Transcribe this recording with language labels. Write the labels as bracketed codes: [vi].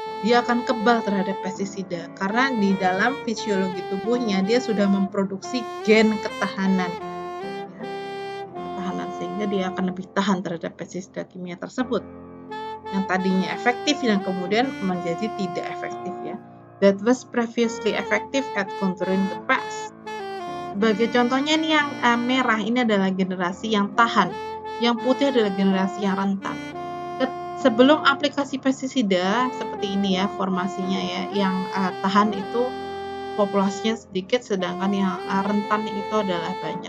[id] Dia akan kebal terhadap pestisida karena di dalam fisiologi tubuhnya dia sudah memproduksi gen ketahanan. Sehingga dia akan lebih tahan terhadap pestisida kimia tersebut. Yang tadinya efektif dan kemudian menjadi tidak efektif ya. [en] That was previously effective at countering the pest. [id] Sebagai contohnya nih yang merah ini adalah generasi yang tahan, yang putih adalah generasi yang rentan. Sebelum aplikasi pestisida seperti ini ya formasinya ya, yang tahan itu populasinya sedikit, sedangkan yang rentan itu adalah banyak.